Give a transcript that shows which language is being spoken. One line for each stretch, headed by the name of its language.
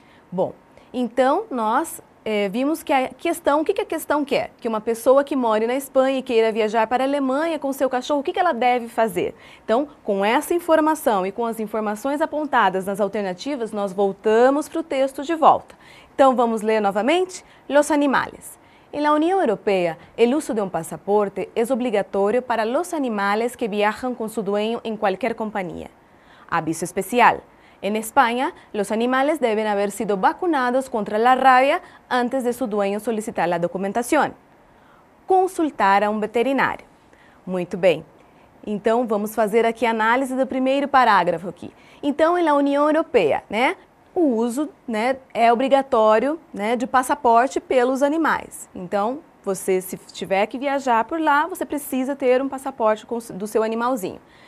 Portuguese: Bom, então nós vimos que a questão, o que a questão quer? Que uma pessoa que mora na Espanha e queira viajar para a Alemanha com seu cachorro, o que ela deve fazer? Então, com essa informação e com as informações apontadas nas alternativas, nós voltamos para o texto de volta. Então, vamos ler novamente?
Spanish: Los animales. En la Unión Europea, el uso de un pasaporte es obligatorio para los animales que viajan con su dueño en cualquier compañía. Aviso especial. En España, los animales deben haber sido vacunados contra la rabia antes de su dueño solicitar la documentación.
Portuguese: Consultar a um veterinário. Muito bem. Então, vamos fazer aqui a análise do primeiro parágrafo aqui. Então, na União Europeia, né, o uso, né, é obrigatório, né, de passaporte pelos animais. Então, você, se tiver que viajar por lá, você precisa ter um passaporte do seu animalzinho.